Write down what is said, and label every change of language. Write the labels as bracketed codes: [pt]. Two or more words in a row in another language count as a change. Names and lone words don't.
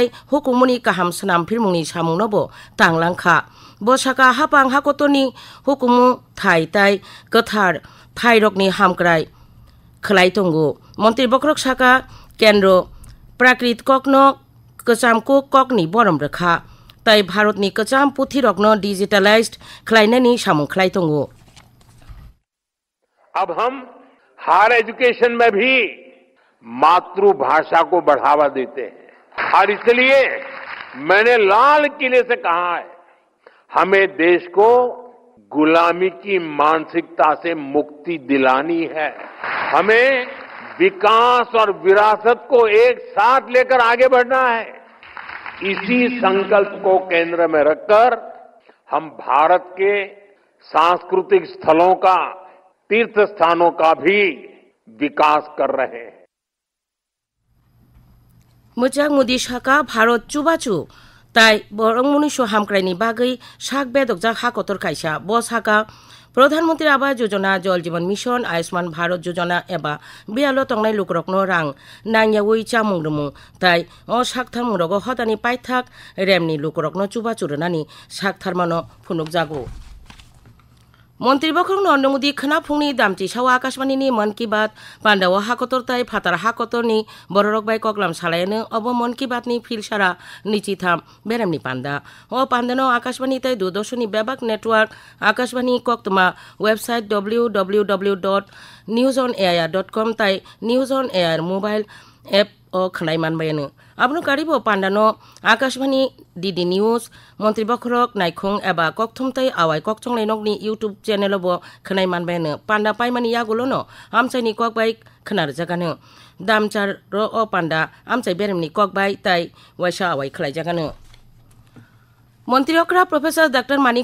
[trp] हुकुमनि काहाम सनामफिरमुंनि सामुंनोबो तांलांखा बसाका हापां हाकतनि हुकुमु थाय ताय कथार थायरकनि हामक्राय खलाय तंगो मन्त्री बख्रक साका केन्द्र प्राकृत ककनो कचामको ककनि बरम रखा ताई भारतनि कचाम पुथि रकनो डिजिटलाइज्ड खलायनायनि सामुं खलाय तंगो [hi] अब हम हायर एजुकेशन में भी मातृभाषा को बढ़ावा देते हैं और इसलिए मैंने लाल किले से कहा है हमें देश को गुलामी की मानसिकता से मुक्ति दिलानी है हमें विकास और विरासत को एक साथ लेकर आगे बढ़ना है इसी संकल्प को केंद्र में रखकर हम भारत के सांस्कृतिक स्थलों का तीर्थ स्थानों का भी विकास कर रहे हैं [trp] मोजां मुदि साका भारत चुबाचु ताय बरंमुनिसो हामक्रायनि बागै साक बेदकजाक हाकतर कायसा बसाका प्रधानमंत्री आवास योजना जल जीवन मिशन आयुष्मान भारत योजना एबा बेयालो तंगनाय लुकरकनो रां नांयावै चामुंग्रमु ताय अ साकथारमुंरगो हदानि पायथाक रेमनि लुकरकनो चुबा चुरनानि साकथारमानो फुनुक जागो मन्त्री बख्रक नरेन्द्र मोदी खोनाफुंनि दामचि सावा आकाशवाणीनि मन की बात पान्दाव हाकतर ताय फातार हाकतरनि बररक बाय ककलाम सालायानो अब मन की बातनि फिलसारा निचिथाम बेरामनि पान्दा अ पान्दानो आकाशवाणी ताय दूरदर्शननि बेबाक नेटवर्क आकाशवाणी कक्तमा वेबसाइट www.newsonair.com ताय न्यूज ऑन एयर मोबाइल एप अ खनाय मानबायानो आबनो कारिबो पान्दानो आकाशवाणी डीडी न्यूज मन्त्री बख्रक नायखं एबा कक्थुमताय आवाय कक्चंलायनकनि यूट्यूब चेनेलबो खनाय मानबायानो पान्दा पायमानि यागुलोनो आमचायनि ककबाय खोनार जागानो दामचार र अ पान्दा आमचाय बेरेमनि ककबाय ताय वायसा आवाय खलाय जागानो मन्त्री अक्रा प्रोफेसर डाक्टर मानिक